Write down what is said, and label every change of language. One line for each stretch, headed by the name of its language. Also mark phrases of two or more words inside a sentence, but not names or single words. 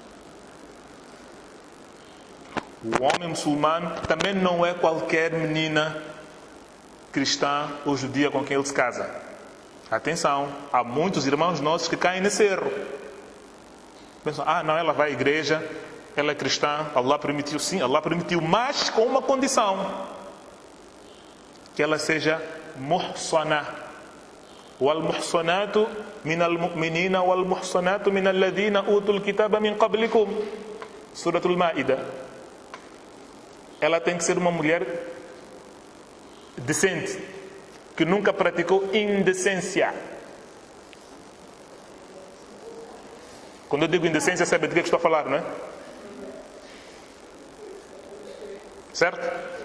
Portuguese: O homem muçulmano também não é qualquer menina cristã ou judia com quem ele se casa. Atenção, há muitos irmãos nossos que caem nesse erro. Pensam, não, ela vai à igreja, ela é cristã, Allah permitiu, sim, Allah permitiu, mas com uma condição: que ela seja muhsana.
Arabic: والمحصنات من المؤمنين والمحصنات من الذين أوتوا الكتاب من قبلكم.
Portuguese: Surah Al-Ma'idah. Ela tem que ser uma mulher decente, que nunca praticou indecência. Quando eu digo indecência, sabe de que estou a falar, não é? Certo?